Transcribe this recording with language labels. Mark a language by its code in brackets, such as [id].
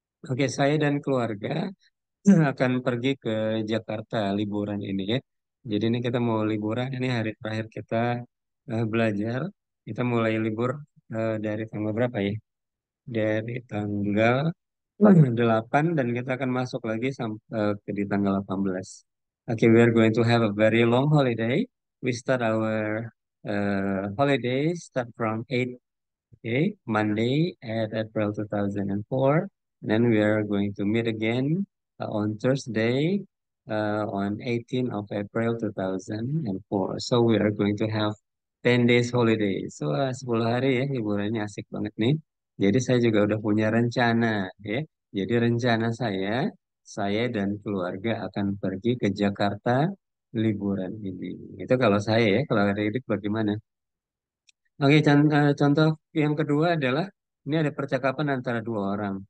[id] Oke, saya dan keluarga akan pergi ke Jakarta liburan ini ya. Jadi ini kita mau liburan, ini hari terakhir kita belajar. Kita mulai libur dari tanggal berapa ya? Dari tanggal 8 dan kita akan masuk lagi sampai ke di tanggal 18. [en] Okay, we are going to have a very long holiday. We start our holiday start from 8, okay, Monday at April 2004. Then we are going to meet again on Thursday on 18 of April 2004. So we are going to have 10 days holiday. [id] So 10 hari ya liburannya asik banget nih. Jadi saya juga udah punya rencana ya. Jadi rencana saya dan keluarga akan pergi ke Jakarta liburan ini. Itu kalau saya ya, kalau adik-adik bagaimana? Oke, contoh yang kedua adalah ini ada percakapan antara dua orang.